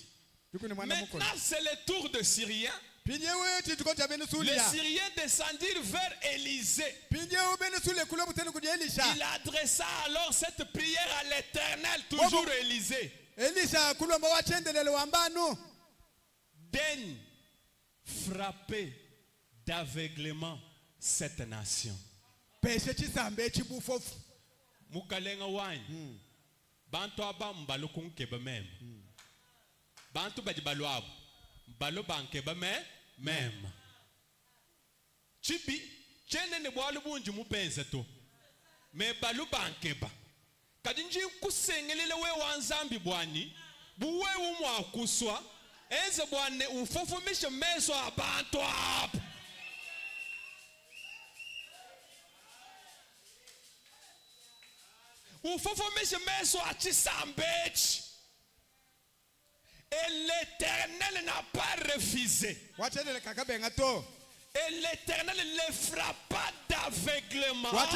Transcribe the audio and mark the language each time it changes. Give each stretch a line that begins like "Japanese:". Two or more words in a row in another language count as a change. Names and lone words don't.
French: Maintenant, c'est le tour de Syriens. Les Syriens descendirent vers Élysée. Il adressa alors cette prière à l'Éternel, toujours Élysée. Daigne frapper d'aveuglement cette nation.
Luba-Lulua: Mukalenga wine. Bantu aba mbalo kunkeba mem. Bantu bajibalo abo. Mbalo bankeba mem. Chibi, chene ne bwalu bunji mupenze to. Me balu bankeba. Kadinji kusengelele we wanzambi bwani. Buwe umwa kuswa. Enze bwane ufofumishe meso abantu abo.
French: Et l'Éternel n'a pas refusé. Et l'Éternel le frappa d'aveuglement.